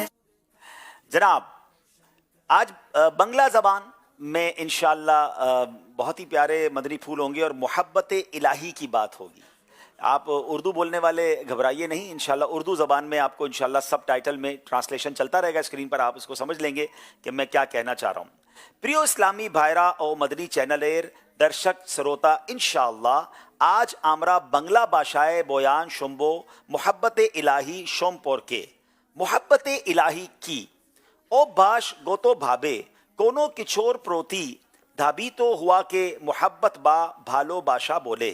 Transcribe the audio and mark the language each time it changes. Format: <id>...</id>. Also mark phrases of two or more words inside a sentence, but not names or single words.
<ur>جناب آج بنگلہ زبان میں انشاءاللہ بہت ہی پیارے مدنی پھول ہوں گے اور محبت الہی کی بات ہوگی. آپ اردو بولنے والے گھبرائیے نہیں، انشاءاللہ اردو زبان میں آپ کو انشاءاللہ سب ٹائٹل میں ٹرانسلیشن چلتا رہے گا اسکرین پر، آپ اس کو سمجھ لیں گے کہ میں کیا کہنا چاہ رہا ہوں.</ur> <bn>প্রিয় ইসলামী ভাইরা ও মদনী চ্যানেলের দর্শক শ্রোতা, ইনশাআল্লাহ আজ আমরা বাংলা ভাষায় বয়ান শুনব মোহাব্বতে ইলাহি সম্পর্কে. মোহাব্বতে ইলাহি কি? অভ্যাসগতভাবে কোনো কিছুর প্রতি ধাবিত হওয়াকে মোহাব্বত বা ভালোবাসা বলে.</bn>